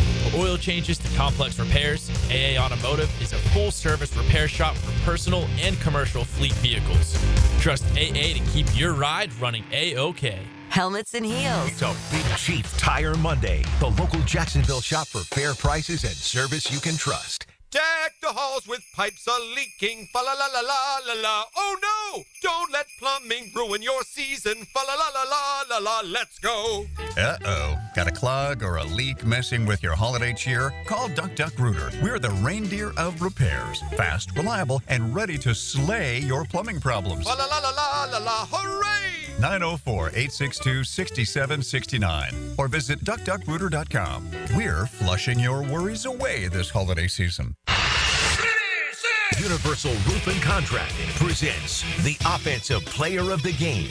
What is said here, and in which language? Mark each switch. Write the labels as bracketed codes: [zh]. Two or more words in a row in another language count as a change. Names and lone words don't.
[en] For oil changes to complex repairs, AA Automotive is a full-service repair shop for personal and commercial fleet vehicles. Trust AA to keep your ride running A-OK. Helmets and Heels. It's a Big Chief Tire Monday. The local Jacksonville shop for fair prices and service you can trust. Deck the halls with pipes a-leaking, fa-la-la-la-la-la-la. Oh no! Don't let plumbing ruin your season, fa-la-la-la-la-la-la. Let's go! Uh-oh. Got a clog or a leak messing with your holiday cheer? Call Duck Duck Rooter. We're the reindeer of repairs. Fast, reliable, and ready to slay your plumbing problems. Fa-la-la-la-la-la-la, hooray! 904-862-6769 or visit duckduckrooter.com. We're flushing your worries away this holiday season. Universal Roof and Contracting presents the Offensive Player of the Game.